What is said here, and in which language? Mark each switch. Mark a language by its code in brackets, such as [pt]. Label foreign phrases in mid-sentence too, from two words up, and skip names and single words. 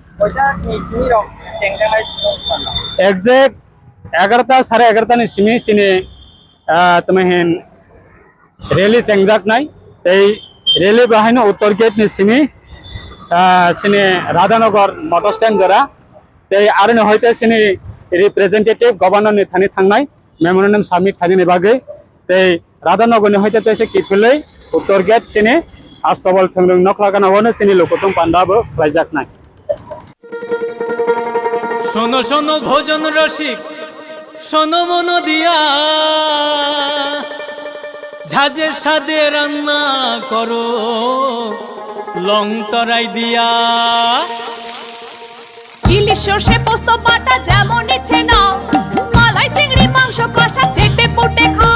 [trp] एग्जैक्ट 11टा 11:30 नि सिमी सिने तमहेन रैली सेंजाकनाय ते रैली बाहायनो उत्तर गेट नि सिमी सिने राधानगर [en] motor stand [trp] जरा ते आरो हयते सिनि [en] representative governor [trp] नि थानि थांनाय [en] memorandum submit [trp] खालिनि बागै ते राधानगर नि हयते तेसे किफिलै उत्तर गेट सिनि आस्तबल थंरं नखलागानावनो सिनि लुकुथुम पांडाबो खालायजाकनाय [bn] শোনো শোনো ভোজন রসিক শোনো মন দিয়া ঝাঁঝের স্বাদে রান্না করো লং তরাই দিয়া। ইলিশ সর্ষে পোস্ত বাটা যেমন ইচ্ছে নাও, মালাই চিংড়ি মাংস কষা চেটে পুটে খাও,